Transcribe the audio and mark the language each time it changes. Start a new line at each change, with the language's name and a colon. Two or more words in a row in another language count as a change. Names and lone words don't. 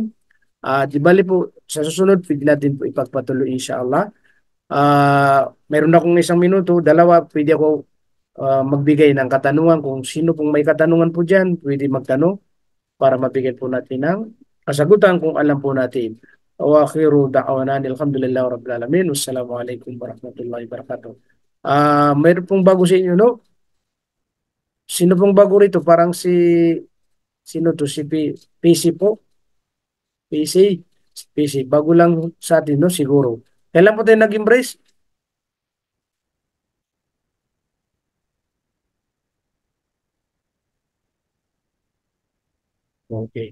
Filipino: Di bali po, sa susunod, pwede natin po ipagpatuloy inshallah. Meron akong isang minuto, dalawa, pwede ako magbigay ng katanungan. Kung sino pong may katanungan po dyan, pwede magtanong para mabigyan po natin ng kasagutan kung alam po natin.
Arabic: وآخر دعوانا الحمد لله رب العالمين والسلام عليكم ورحمة الله وبركاته.
Filipino: Mayroon pong bago sa inyo, no? Sino pong bago rito? Parang sino to? PC po? PC? PC. Bago lang sa atin, no? Siguro. Kailan po tayo nag-embrace? Okay.